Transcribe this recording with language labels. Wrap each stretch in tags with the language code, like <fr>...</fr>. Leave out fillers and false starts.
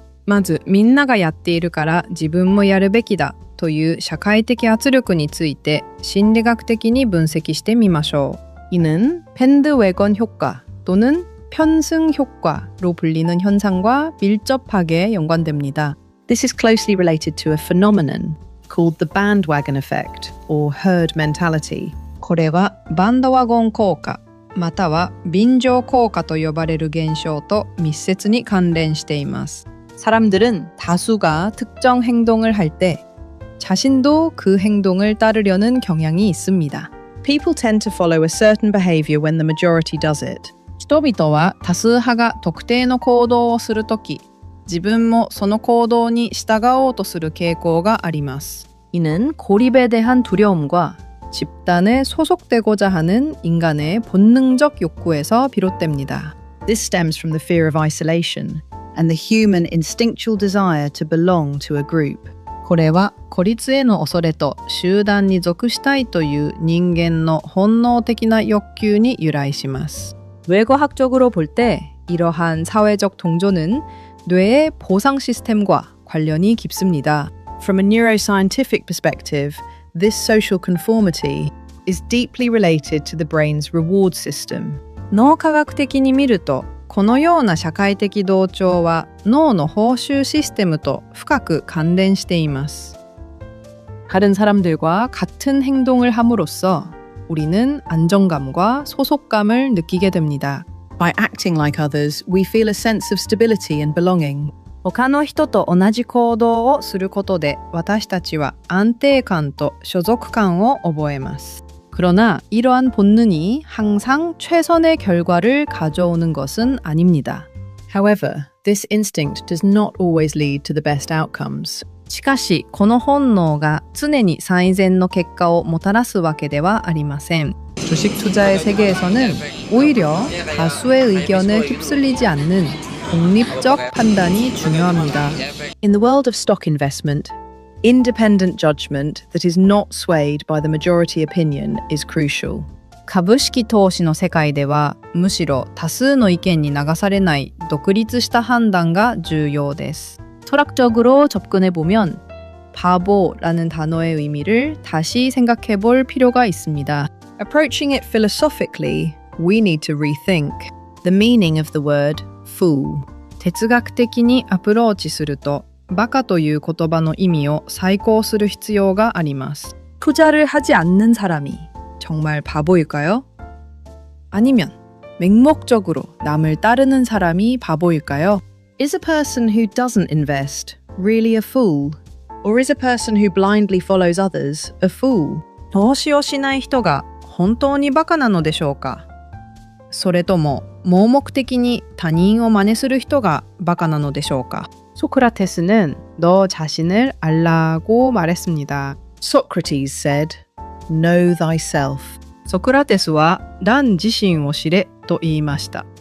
<ja>まずみんながやっているから自分もやるべきだという社会的圧力について心理学的に分析してみましょう.</ja> <ko>이는 밴드웨건 효과 또는 편승 효과로 불리는 현상과 밀접하게 연관됩니다.</ko> <en>This is closely related to a phenomenon called the bandwagon effect or herd mentality.</en> <ja>これはバンドワゴン効果または便乗効果と呼ばれる現象と密接に関連しています.</ja> <ko>사람들은 다수가 특정 행동을 할 때 자신도 그 행동을 따르려는 경향이 있습니다.</ko> <en>People tend to follow a certain behavior when the majority does it.</en> <ja>人々は多数派が特定の行動をするとき、自分もその行動に従おうとする傾向があります.</ja> <ko>이는 고립에 대한 두려움과 집단에 소속되고자 하는 인간의 본능적 욕구에서 비롯됩니다.</ko> <en>This stems from the fear of isolation and the human instinctual desire to belong to a group.</en> <ja>これは孤立への恐れと集団に属したいという人間の本能的な欲求に由来します。</ja> <ko>뇌과학적으로 볼 때 이러한 사회적 동조는 뇌의 보상 시스템과 관련이 깊습니다.</ko> <en>From a neuroscientific perspective, this social conformity is deeply related to the brain's reward system.</en> <ja>脳科学的に見るとこのような社会的同調は脳の報酬システムと深く関連しています。</ja> <ko>다른 사람들과 같은 행동을 함으로써 우리는 안정감과 소속감을 느끼게 됩니다.</ko> <en>By acting like others, we feel a sense of stability and belonging.</en> <ja>他の人と同じ行動をすることで私たちは安定感と所属感を覚えます.</ja> <ko>그러나 이러한 본능이 항상 최선의 결과를 가져오는 것은 아닙니다.</ko> <en>However, this instinct does not always lead to the best outcomes.</en> <ja>しかし、この本能が常に最善の結果をもたらすわけではありません.</ja> <ko>주식 투자의 세계에서는 오히려 다수의 의견에 휩쓸리지 않는 독립적 판단이 중요합니다.</ko> <en>In the world of stock investment, independent judgment that is not swayed by the majority opinion is crucial.</en> <ja>株式投資の世界ではむしろ多数の意見に流されない独立した判断が重要です.</ja> <ko>철학적으로 접근해 보면 바보라는 단어의 의미를 다시 생각해 볼 필요가 있습니다.</ko> <en>Approaching it philosophically, we need to rethink the meaning of the word fool.</en> <ja>哲学的にアプローチするとバカという言葉の意味を再考する必要があります.</ja> <ko>투자를 하지 않는 사람이 정말 바보일까요? 아니면 맹목적으로 남을 따르는 사람이 바보일까요?</ko> <en>Is a person who doesn't invest really a fool? Or is a person who blindly follows others a fool?</en> <ja>投資をしない人が本当にバカなのでしょうか? それとも盲目的に他人を真似する人がバカなのでしょうか?</ja> <ko>소크라테스는 너 자신을 알라고 말했습니다.</ko> <en>Socrates said, Know thyself.</en> <ja>소크라테스와 난自身を知れと言いました.</ja>